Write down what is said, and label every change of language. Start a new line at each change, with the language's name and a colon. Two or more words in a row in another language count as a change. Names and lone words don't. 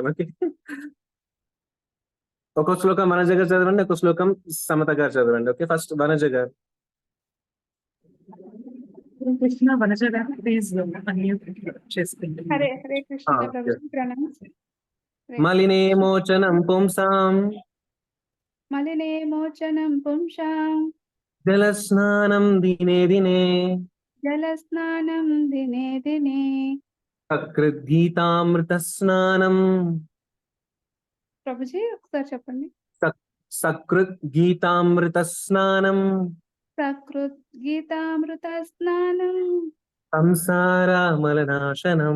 Telugu: ఓకే, ఒక శ్లోకం వనజ గారు చదవండి, ఒక శ్లోకం సమత గారు చదవండి.
English: okay, first
Telugu: వనజ గారు. కృష్ణ వనజ గారు
English: please unmute
Telugu: చేసుకోండి.
Sanskrit: హరే హరే కృష్ణ Ah,
Telugu: ప్రభుజీ, ప్రణామం.
Sanskrit: మలినేమోచనం పుంసాం మలినేమోచనం పుంసాం జలస్నానం దినే దినే జలస్నానం దినే దినే. సకృద్గీతామృత స్నానం.
Telugu: ప్రభుజీ ఒకసారి చెప్పండి.
Sanskrit: సకృద్గీతామృత స్నానం ప్రకృత్ గీతామృత స్నానం సంసారమలనాశనం.